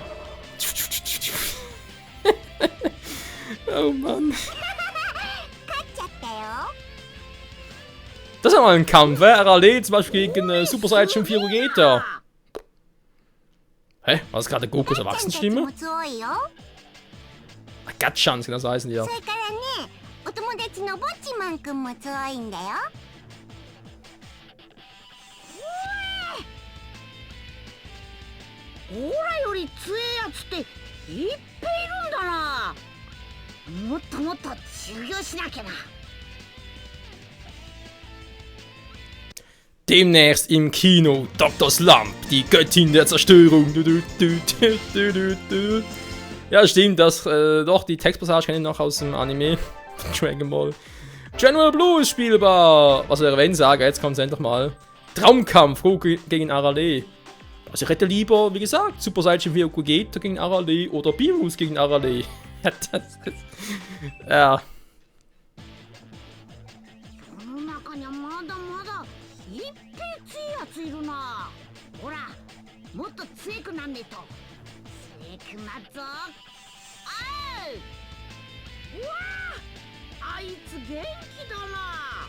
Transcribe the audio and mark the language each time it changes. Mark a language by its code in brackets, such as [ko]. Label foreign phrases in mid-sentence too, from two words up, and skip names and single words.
[de] Oh Mann. Das ist ja mal ein Kampf, RAL zum Beispiel gegen Super Saiyan 4 Gogeta. Hä? War das gerade Gokus Erwachsenenstimme? Gatchans, genau so heißen die ja. [ja] お友達のぼっちマンくんも強いんだよ。オラより強いやつっていっぱいいるんだな。もっともっと修行しなきゃな。 [de] Demnächst im Kino Dr. Slump, die Göttin der Zerstörung. Ja, stimmt, das doch die Textpassage kenne ich noch aus dem Anime Dragon Ball. General Blue ist spielbar. Was wäre wenn sagen? Jetzt kommt es endlich mal. Traumkampf Goku gegen Arale. Also ich hätte lieber, wie gesagt, Super Saiyan 4 Gogeta gegen Arale oder Beerus gegen Arale. Ja. [ja] いるな。ほら、もっと強くなんねえと。強くなっぞ。あう。うわあ、あいつ元気だな。